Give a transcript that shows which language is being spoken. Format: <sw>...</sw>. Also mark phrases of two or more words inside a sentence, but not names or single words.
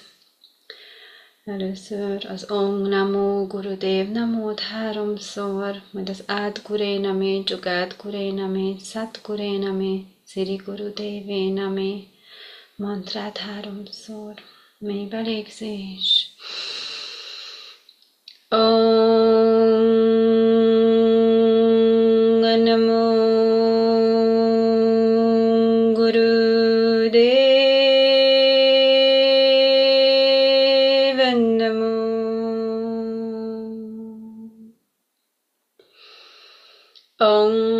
<hu>Először az</hu> <pa>ਓਂ ਨਮੋ ਗੁਰਦੇਵ ਨਮੋ</pa> <hu>3-szor, majd az</hu> <pa>ਆਦਿ ਗੁਰੇ ਨਮਹ, ਜੁਗਾਦਿ ਗੁਰੇ ਨਮਹ, ਸਤਿ ਗੁਰੇ ਨਮਹ, ਸਿਰੀ ਗੁਰਦੇਵੇ ਨਮਹ</pa> <hu>mantrát 3-szor. Mély belégzés.</hu> <pa>ਓਂ ਨਮੋ ਗੁਰਦੇਵ Om</pa>